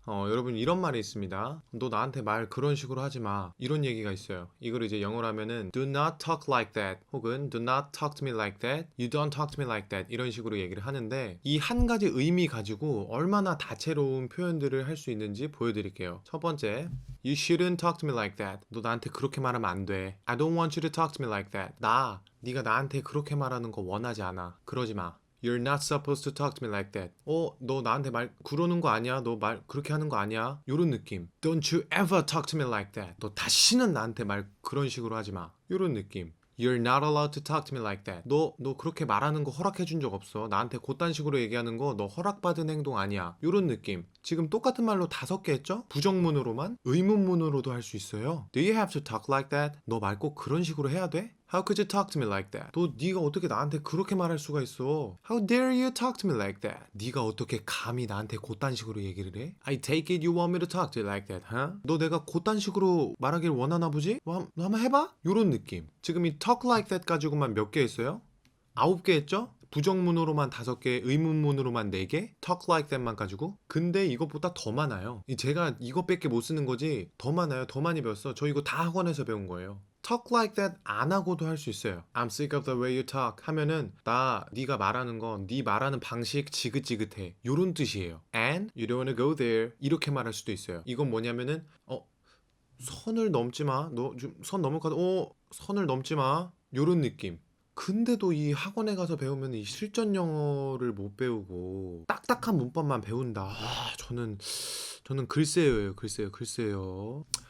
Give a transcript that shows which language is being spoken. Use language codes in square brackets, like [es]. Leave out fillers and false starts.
[ko] 여러분, 이런 말이 있습니다. 너 나한테 말 그런 식으로 하지 마, 이런 얘기가 있어요. 이걸 이제 영어로 하면은 [en] do not talk like that, [ko] 혹은 do not talk to me like that, you don't talk to me like that, 이런 식으로 얘기를 하는데, 이 한 가지 의미 가지고 얼마나 다채로운 표현들을 할 수 있는지 보여드릴게요. 첫 번째, [en] you shouldn't talk to me like that. [ko] 너 나한테 그렇게 말하면 안 돼. [en] I don't want you to talk to me like that. [ko] 네가 나한테 그렇게 말하는 거 원하지 않아. 그러지 마. [en] You're not supposed to talk to me like that. [ko] 너 나한테 말 그러는 거 아니야? 너 말 그렇게 하는 거 아니야? 요런 느낌. [en] Don't you ever talk to me like that. [ko] 너 다시는 나한테 말 그런 식으로 하지 마. 요런 느낌. [en] You're not allowed to talk to me like that. [ko] 너 그렇게 말하는 거 허락해 준 적 없어. 나한테 그딴 식으로 얘기하는 거 너 허락받은 행동 아니야. 요런 느낌. 지금 똑같은 말로 5개 했죠? 부정문으로만? 의문문으로도 할 수 있어요. [en] Do you have to talk like that? [ko] 너 말 꼭 그런 식으로 해야 돼? [en] How could you talk to me like that? [ko] 네가 어떻게 나한테 그렇게 말할 수가 있어? [en] How dare you talk to me like that? [ko] 네가 어떻게 감히 나한테 그딴 식으로 얘기를 해? [en] I take it you want me to talk to you like that, huh? [ko] 너 내가 그딴 식으로 말하길 원하나 보지? 너 한번 해봐? 요런 느낌. 지금 이 [en] talk like that [ko] 가지고만 몇 개 했어요? 9개 했죠? 부정문으로만 5개, 의문문으로만 4개, [en] talk like that [ko] 만 가지고. 근데 이것보다 더 많아요. 제가 이것밖에 못 쓰는 거지 더 많아요. 더 많이 배웠어. 저 이거 다 학원에서 배운 거예요. [en] talk like that [ko] 안 하고도 할 수 있어요. [en] I'm sick of the way you talk [ko] 하면은 네가 말하는 거, 네 말하는 방식 지긋지긋해. 요런 뜻이에요. [en] And you don't wanna go there [ko] 이렇게 말할 수도 있어요. 이건 뭐냐면은 선을 넘지 마. 너 좀 선 넘어가다 선을 넘지 마. 요런 느낌. 근데도 이 학원에 가서 배우면 이 실전 영어를 못 배우고 딱딱한 문법만 배운다. 저는 글쎄요.